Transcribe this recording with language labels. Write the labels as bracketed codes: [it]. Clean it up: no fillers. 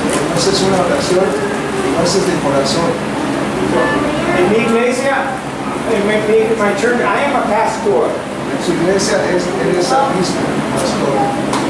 [es] No es una oración, no es de corazón. [en] In [es] mi iglesia, [en] in my church, I am a pastor, [es] En su iglesia él es el mismo pastor.